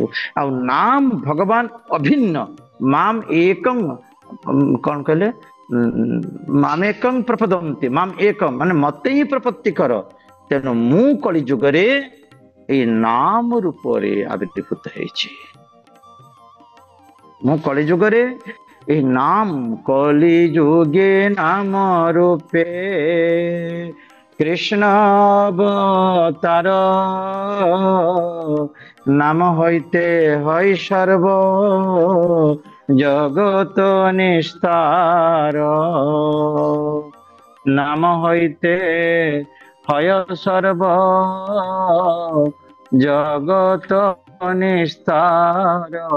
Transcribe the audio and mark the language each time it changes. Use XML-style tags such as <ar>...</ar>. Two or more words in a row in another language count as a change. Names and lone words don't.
<or>ଆଉ ନାମ ଭଗବାନ ଅଭିନ୍ନ,</or> <sa>ମାମ ଏକଂ</sa> <or>କଣ କହିଲେ,</or> <sa>ମାମେକଂ ପ୍ରପଦନ୍ତି, ମାମ ଏକଂ</sa> <or>ମାନେ ମତେ ହିଁ ପ୍ରପତ୍ତି କର। ତେଣୁ ମୁଁ କଳି ଯୁଗରେ ଏଇ ନାମ ରୂପରେ ଆବିର୍ଭୂତ ହେଇଛି। ମୁଁ କଳି ଯୁଗରେ</or> <bn>এই নাম কলি যুগে নাম রূপে কৃষ্ণ অবতার, নাম হইতে হয় সর্ব জগত নিস্তার, নাম হইতে হয় সর্ব জগত নিস্তার।</bn>